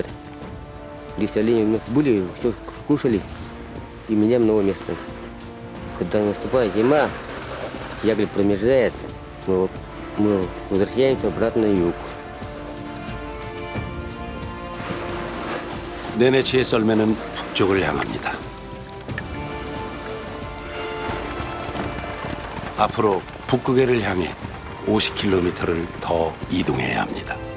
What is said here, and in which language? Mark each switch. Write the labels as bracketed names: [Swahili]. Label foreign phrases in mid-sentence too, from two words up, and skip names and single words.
[Russian] Листья оленей были, все кушали. И меняем новое место. Когда наступает зима, ягель промерзает, мы возвращаемся обратно на юг. [Korean] 네네치의 썰매는 북쪽을 향합니다. 앞으로 북극해를 향해 50km를 더 이동해야 합니다.